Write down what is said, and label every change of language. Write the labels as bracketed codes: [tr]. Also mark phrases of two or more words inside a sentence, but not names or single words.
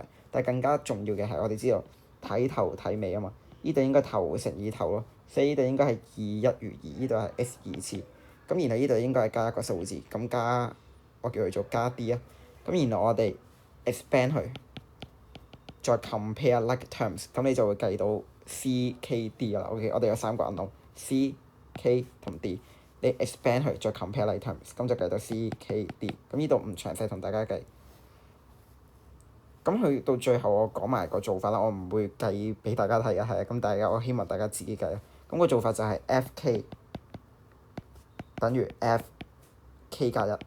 [yue] 但係更加重要嘅係我哋知道睇頭睇尾啊嘛。呢度應該頭乘以頭咯，所以呢度應該係2 1如2，呢度係 x 2次。咁然後呢度應該係加一個數字，咁加我叫佢做加 d 啊。咁然後我哋 expand 佢。再 [en] compare like terms， [yue] 咁你就會計到 C、K、D 啦。OK， 我哋有3個 unknown C、K 同 D， 你 expand 佢再 [en] compare like terms， [yue] 咁就計到 C、K、D。咁呢度唔詳細同大家計。咁去到最後我講埋個做法啦，我唔會計俾大家睇嘅，係啊。咁我希望大家自己計啦。咁個做法就係 F(k) 等於 F(k) 加1。